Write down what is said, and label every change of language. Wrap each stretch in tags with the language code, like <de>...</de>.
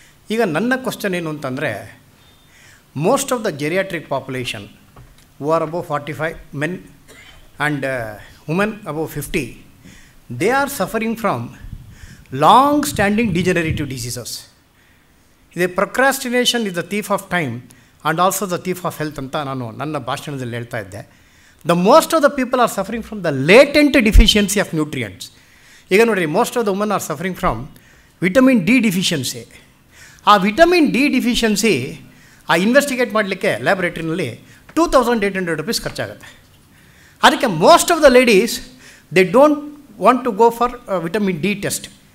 <kn>ಈಗ ನನ್ನ ಕ್ವಶನ್ ಏನು ಅಂತಂದರೆ,</kn> <en>Most of the geriatric population who are above 45 men and women above 50, they are suffering from long standing degenerative diseases. ಇದೆ procrastination is the thief of time and also the thief of health</en> <kn>ಅಂತ ನಾನು ನನ್ನ ಭಾಷಣದಲ್ಲಿ ಹೇಳ್ತಾ ಇದ್ದೆ.</kn> <en>The most of the people are suffering from the latent deficiency of nutrients.</en> <kn>ಈಗ ನೋಡಿರಿ,</kn> <en>Most of the woman are suffering from vitamin D deficiency.</en> <kn>ಆ vitamin D deficiency investigate ಮಾಡಲಿಕ್ಕೆ ಲ್ಯಾಬ್ರೇಟ್ರಿನಲ್ಲಿ 2800 ರೂಪೀಸ್ ಖರ್ಚಾಗುತ್ತೆ. ಅದಕ್ಕೆ</kn> <en>Most of the ladies they don't want to go for vitamin D test.</en>